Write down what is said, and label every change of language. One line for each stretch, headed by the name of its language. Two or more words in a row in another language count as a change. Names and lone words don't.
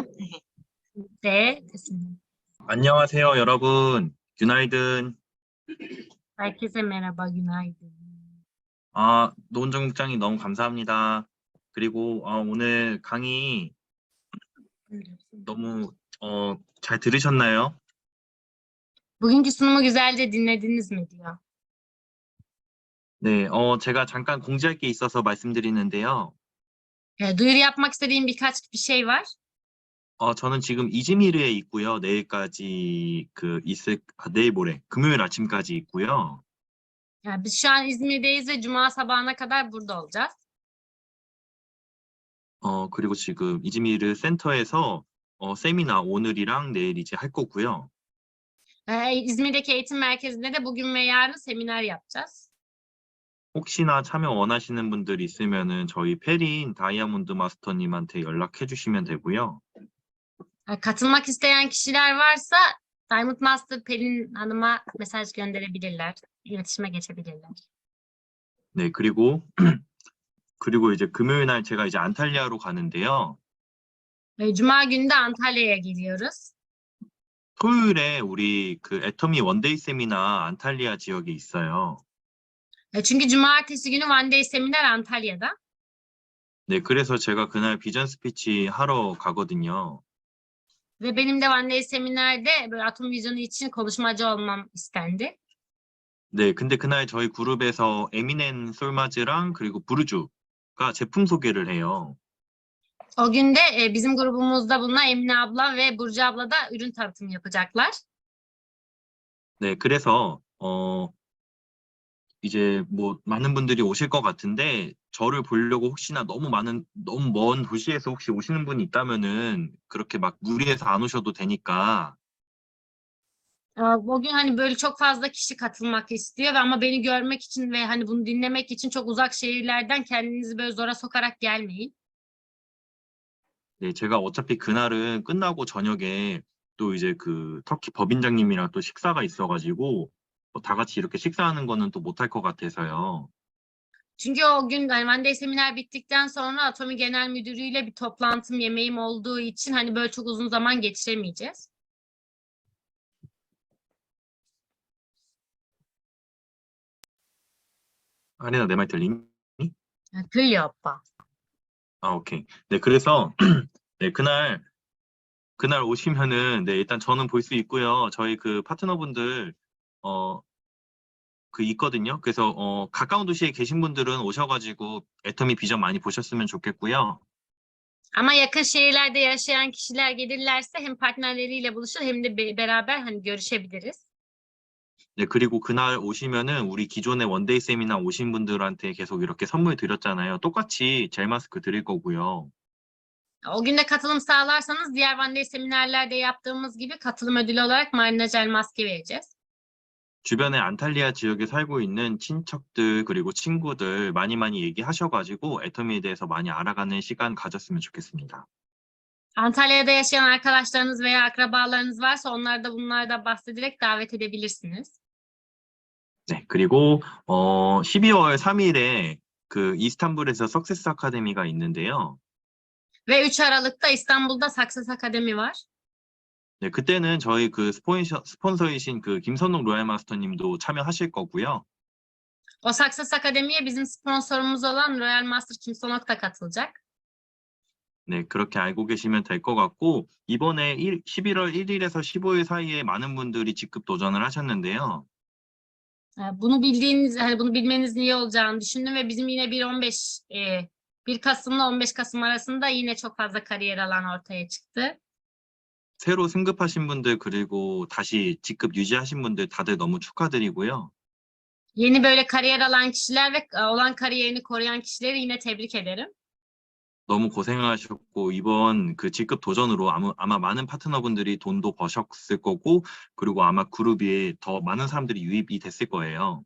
Turkish: De kesinlikle.
Korean: 안녕하세요, 여러분.
Turkish: günaydın. Herkese merhaba, günaydın.
Korean: 노은정 국장님 너무 감사합니다. 그리고 오늘 강의 너무 잘 들으셨나요?
Turkish: Bugünkü sunumu güzelce dinlediniz mi diyor.
Korean: 네, 제가 잠깐 공지할 게 있어서 말씀드리는데요.
Turkish: Duyuru yapmak istediğim birkaç bir şey var.
Korean: 저는 지금 이즈미르에 있고요. 내일까지 내일 모레 금요일 아침까지 있고요.
Turkish: Yani biz şu an İzmir'deyiz ve Cuma sabahına kadar burada olacağız.
Korean: 그리고 지금 이즈미르 센터에서 세미나 오늘이랑 내일 이제 할 거고요.
Turkish: İzmir'deki eğitim merkezinde de bugün ve yarın seminer yapacağız.
Korean: 혹시나 참여 원하시는 분들 있으면은 저희 페린 다이아몬드 마스터님한테 연락해 주시면 되고요.
Turkish: Katılmak isteyen kişiler varsa Diamond Master Pelin Hanım'a mesaj gönderebilirler. İletişime geçebilirler.
Korean: 네, 그리고 이제 금요일 날 제가 이제 안탈리아로 가는데요.
Turkish: Cuma günü de Antalya'ya geliyoruz.
Korean: 토요일에 우리 애터미 원데이 세미나 안탈리아 지역에 있어요.
Turkish: Çünkü cumartesi günü One Day seminer Antalya'da.
Korean: 네, 그래서 제가 그날 비전 스피치 하러 가거든요.
Turkish: Ve benim de One Day seminerde böyle atom vizyonu için konuşmacı olmam istendi.
Korean: 네, 근데 그날 저희 그룹에서 에미넨 솔마즈랑 그리고 부르주가 제품 소개를 해요.
Turkish: O gün de bizim grubumuzda bulunan Emine abla ve Burcu abla da ürün tanıtımı yapacaklar.
Korean: 네, 그래서 이제 뭐 많은 분들이 오실 것 같은데 저를 보려고 혹시나 너무 먼 도시에서 혹시 오시는 분이 있다면은 그렇게 막 무리해서 안 오셔도 되니까.
Turkish: Bugün hani böyle çok fazla kişi katılmak istiyor ve ama beni görmek için ve hani bunu dinlemek için çok uzak şehirlerden kendinizi böyle zora sokarak gelmeyin.
Korean: 네, 제가 어차피 그날은 끝나고 저녁에 또 이제 터키 법인장님이랑 또 식사가 있어가지고 다 같이 이렇게 식사하는 거는 또 못할 것 같아서요.
Turkish: Çünkü o gün hani One Day seminer bittikten sonra Atomi Genel Müdürü'yle bir toplantım yemeğim olduğu için hani böyle çok uzun zaman geçiremeyeceğiz.
Korean: 아리나 내 말 들리니?
Turkish: Gülüyor opa.
Korean: 오케이. 네, 그래서 네, 그날 오시면은 네, 일단 저는 볼 수 있고요. 저희 파트너분들 있거든요. 그래서 가까운 도시에 계신 분들은 오셔가지고 애터미 비전 많이 보셨으면 좋겠고요.
Turkish: Ama yakın şehirlerde yaşayan kişiler gelirlerse hem partnerleriyle buluşur hem de beraber hani görüşebiliriz.
Korean: 네, 그리고 그날 오시면은 우리 기존에 원데이 세미나 오신 분들한테 계속 이렇게 선물 드렸잖아요. 똑같이 젤 마스크 드릴 거고요.
Turkish: O gün de katılım sağlarsanız diğer One Day seminerlerde yaptığımız gibi katılım ödülü olarak Marina Gel maske vereceğiz.
Korean: 주변에 안탈리아 지역에 살고 있는 친척들 그리고 친구들 많이 얘기하셔가지고 애터미에 대해서 많이 알아가는 시간 가졌으면 좋겠습니다.
Turkish: Antalya'da yaşayan arkadaşlarınız veya akrabalarınız varsa onları da bunlardan bahsederek davet edebilirsiniz.
Korean: 네, 그리고 12월 3일에 이스탄불에서 석세스 아카데미가 있는데요.
Turkish: Ve 3 Aralık'ta İstanbul'da Success Akademi var.
Korean: 네, 그때는 저희 스폰서이신 김선욱 로얄 마스터님도 참여하실 거고요.
Turkish: O Success Akademi'ye bizim sponsorumuz olan Royal Master Kim Sonok da katılacak.
Korean: 네, 그렇게 알고 계시면 될 것 같고 이번에 11월 1일에서 15일 사이에 많은 분들이 직급 도전을 하셨는데요.
Turkish: Bunu bildiğiniz, hani bunu bilmenizin iyi olacağını düşündüm ve bizim yine 1 Kasım'la 15 Kasım arasında yine çok fazla kariyer alan ortaya çıktı.
Korean: 새로 승급하신 분들 그리고 다시 직급 유지하신 분들 다들 너무 축하드리고요.
Turkish: Yeni böyle kariyer alan kişiler ve olan kariyerini koruyan kişileri yine tebrik ederim.
Korean: 너무 고생하셨고 이번 그 직급 도전으로 아마 많은 파트너분들이 돈도 버셨을 거고 그리고 아마 그룹에 더 많은 사람들이 유입이 됐을 거예요.